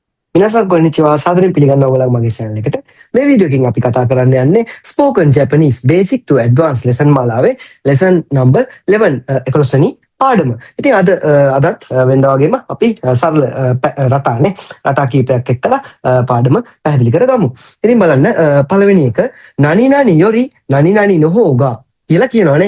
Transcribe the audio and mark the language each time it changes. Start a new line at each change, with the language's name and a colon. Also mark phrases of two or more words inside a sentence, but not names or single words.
Japanese: 皆さんこんにちは.
Sinhala: සාදරයෙන් පිළිගන්නවා ඔයගොල්ලෝ මගේ channel එකට. මේ වීඩියෝ එකෙන් අපි කතා කරන්න යන්නේ
English: spoken Japanese basic to advanced lesson
Sinhala: මාලාවේ
English: lesson number 11
Sinhala: 11 වෙනි පාඩම. ඉතින් අදත් වෙනදා වගේම අපි සරල රටානේ රටා කීපයක් එක්කලා පාඩම පැහැදිලි කරගමු. ඉතින් බලන්න පළවෙනි එක
Japanese: 何々より何々のほうが
Sinhala: කියලා කියනවානේ.